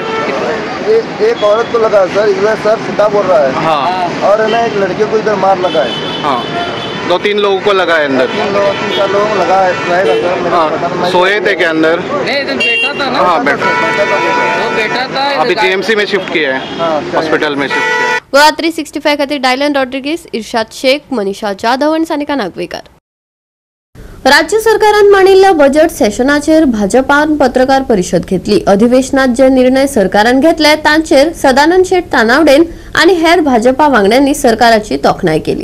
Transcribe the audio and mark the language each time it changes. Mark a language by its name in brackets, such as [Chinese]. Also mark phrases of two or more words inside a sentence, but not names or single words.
[Hindi] एक औरत को लगा सर, इधर सर सीधा बोल रहा है। हाँ और है ना एक लड़के को इधर मार लगा है। हाँ 2-3 लोगों को लगा है अंदर। 3-4 लोगों को लगा है सर। हाँ सोए थे क्या अंदर? नहीं इधर बैठा था ना। हाँ बैठा वो बैठा था। अभी जीएमसी में शिफ्ट किया है, हॉस्पिटल में शिफ्ट किया है। [Konkani] गोवा 365 खातीर डायलन रॉड्रिगीस, इर्शाद शेख, मनीषा जाधव आणि सानिका नागवेकर. राज्य सरकारान मांडिल्ल्या बजेट सेशनाचेर भाजपान पत्रकार परिषद घेतली. अधिवेशनात जे निर्णय सरकारान घेतले तांचेर सदानंद शेट तानावडेन आणि हेर भाजपा वांगड्यांनी सरकाराची तोखणाय केली.